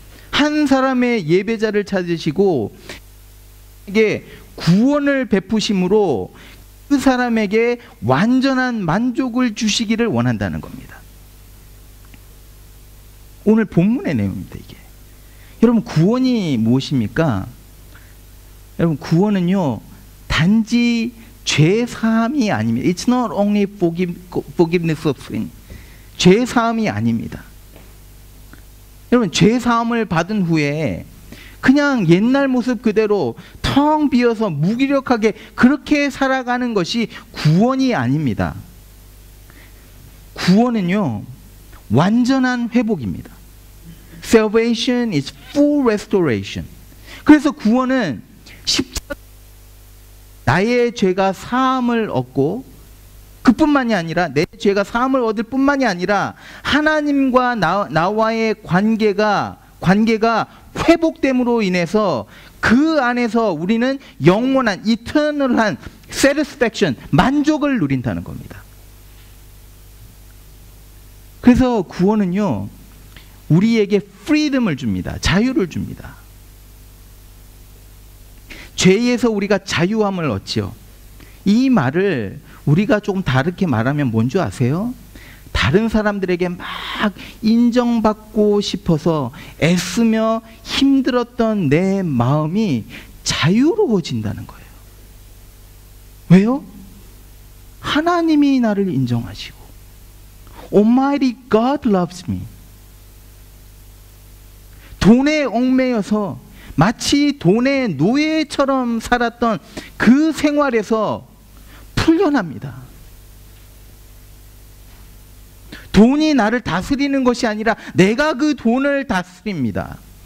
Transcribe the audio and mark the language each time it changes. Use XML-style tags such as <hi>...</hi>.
<ko>한 사람의 예배자를 찾으시고 이게 구원을 베푸심으로 그 사람에게 완전한 만족을 주시기를 원한다는 겁니다. 오늘 본문의 내용입니다, 이게. 여러분, 구원이 무엇입니까? 여러분, 구원은요, 단지 죄 사함이 아닙니다.</ko> <en>It's not only forgiveness of sin.</en> <ko>죄 사함이 아닙니다. 여러분, 죄 사함을 받은 후에 그냥 옛날 모습 그대로 텅 비어서 무기력하게 그렇게 살아가는 것이 구원이 아닙니다. 구원은요, 완전한 회복입니다.</ko> <en>Salvation is full restoration.</en> <ko>그래서 구원은 나의 죄가 사함을 얻고, 그뿐만이 아니라 내 죄가 사함을 얻을 뿐만이 아니라 하나님과 나와의 관계가 회복됨으로 인해서 그 안에서 우리는 영원한 eternal한 satisfaction, 만족을 누린다는 겁니다. 그래서 구원은요, 우리에게 freedom을 줍니다. 자유를 줍니다. 죄에서 우리가 자유함을 얻지요. 이 말을 우리가 조금 다르게 말하면 뭔지 아세요? 다른 사람들에게 막 인정받고 싶어서 애쓰며 힘들었던 내 마음이 자유로워진다는 거예요. 왜요? 하나님이 나를 인정하시고</ko> <en>Almighty God loves me.</en> <ko>돈에 얽매여서 마치 돈의 노예처럼 살았던 그 생활에서 풀려납니다. 돈이 나를 다스리는 것이 아니라 내가 그 돈을 다스립니다.</ko>